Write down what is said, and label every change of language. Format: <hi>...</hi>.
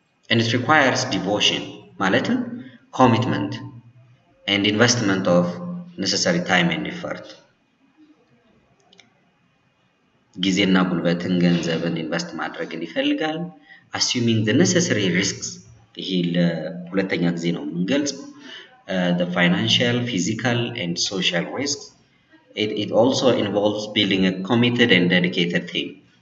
<en>And it requires devotion ማለትም commitment and investment of necessary time and effort.</en> <am>ጊዜና ጉልበትን ገንዘብን ኢንቨስት ማድረግን ይፈልጋል.</am> <en>Assuming the necessary risks</en> <am>ይሄ ለሁለተኛ ጊዜ ነው የምንገልጽ</am> <en>the financial, physical and social risks. It also involves building a committed and dedicated team.</en>